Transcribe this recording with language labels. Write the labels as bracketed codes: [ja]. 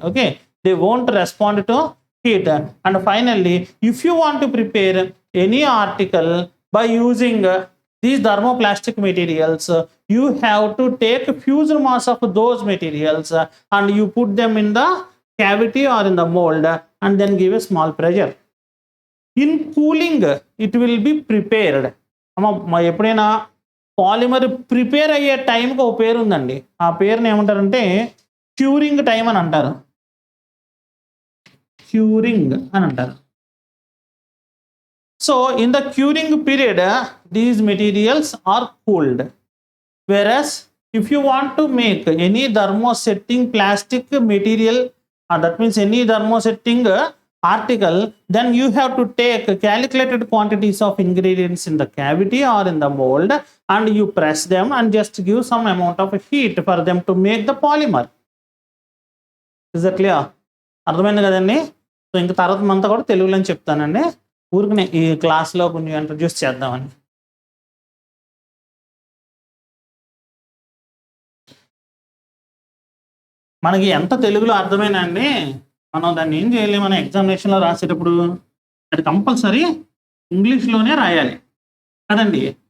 [en] Okay, they won't respond to heat. And finally, if you want to prepare any article by using these thermoplastic materials, you have to take fused mass of those materials and you put them in the cavity or in the mold and then give a small pressure. In cooling it will be prepared. [te] ఎప్పుడైనా polymer prepare అయ్యే టైంకి ఒక పేరు ఉందండి, ఆ పేరుని ఏమంటారంటే curing time అని అంటారు. క్యూరింగ్ అని అంటారు. [en] So in the curing period these materials are cooled. Whereas if you want to make any thermosetting plastic material, that means any thermosetting article, then you have to take calculated quantities of ingredients in the cavity or in the mold and you press them and just give some amount of heat for them to make the polymer. Is that clear? [te] అర్థమైంది కదండి? So ఇంక తర్వాత మంతా కూడా తెలుగులో చెప్తానండి, ఊరికి ఈ క్లాస్లో కొంచెం ఇంట్రడ్యూస్ చేద్దామని. మనకి ఎంత తెలుగులో అర్థమైనా అండి, మనం దాన్ని ఏం చేయాలి, మన ఎగ్జామినేషన్లో రాసేటప్పుడు అది కంపల్సరీ ఇంగ్లీష్లోనే రాయాలి కదండి.